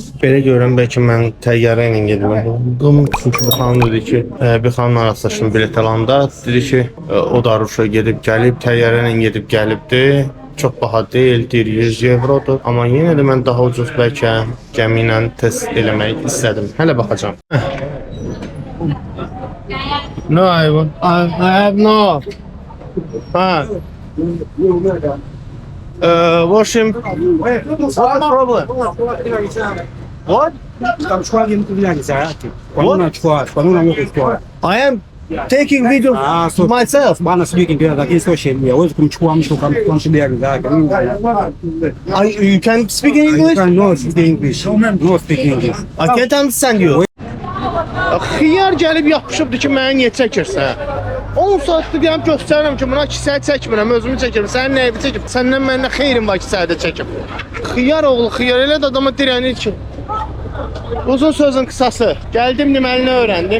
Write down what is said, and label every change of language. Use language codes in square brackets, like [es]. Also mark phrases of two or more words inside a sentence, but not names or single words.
[az] Belə görürəm, bəlkə mən təyyarə ilə gedim. Çünki bu xanım dedi ki, bir xanımla rastlaşdım bilet alanda. Dedi ki, o da Aruşaya gedib gəlib, təyyarə ilə gedib gəlibdi. Çox baha deyil, 100 evrodur. Amma yenə də mən daha ucuz bəlkə gəmi ilə test eləmək istədim. Hələ baxacağam. [en] No, I have no. Washing. What's the problem? What? I am taking video myself. You can speak English? No, speak English. No, speak English. I can't understand you. [az] Xiyar gəlib yapışıbdır ki, mənə niyə çəkirsən? 10 saatdır deyəm göstərirəm ki, buna kisəyə çəkmirəm, özümü çəkirəm. Sənin nəyəbi çəkib? Səndən məndə xeyrim var kisədə çəkib. Xiyar oğlu, xiyar elə də adama dirənir ki. Uzun sözün qısası, gəldim deməlini öyrəndim.